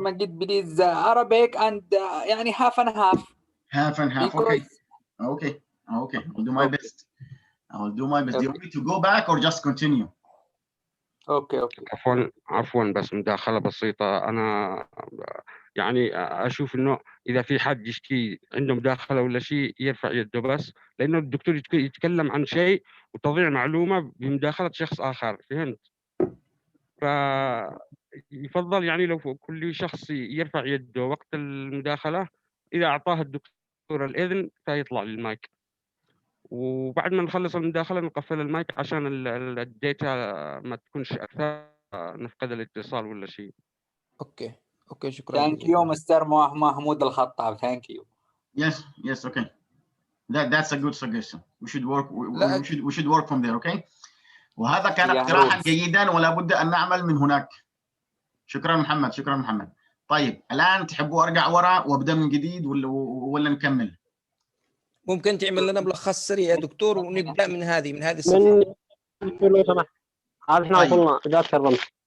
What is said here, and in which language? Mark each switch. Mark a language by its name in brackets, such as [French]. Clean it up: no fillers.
[English] Majid, please Arabic and يعني half and half. Half and half. Okay. I'll do my best. Do you want me to go back or just continue? [Arabic] اوكي. عفوا بس مداخلة بسيطة. أنا يعني أشوف إنه إذا في حد يشتكي عنده مداخلة ولا شيء يرفع يده بس، لأنه الدكتور يتكلم عن شيء وتضيع معلومة بمداخلة شخص آخر، فهمت؟ فيفضل يعني لو كل شخص يرفع يده وقت المداخلة، إذا أعطاه الدكتور الإذن فيطلع للمايك، وبعد ما نخلص المداخلة نقفل المايك عشان الداتا ما تكونش أكثر نفقد الاتصال ولا شيء. اوكي شكرا. [English] Thank you Mr. محمود الخطاب. Thank you. Yes, okay. That's a good suggestion. We should work from there, okay? [Arabic] وهذا كان اقتراحا جيدا، ولا بد أن نعمل من هناك. شكرا محمد. طيب الآن تحبوا أرجع ورا وأبدأ من جديد ولا نكمل؟ ممكن تعمل لنا ملخص سريع يا دكتور، ونبدأ من هذه الصفحة لو سمحت. احنا وصلنا إذا تفضل.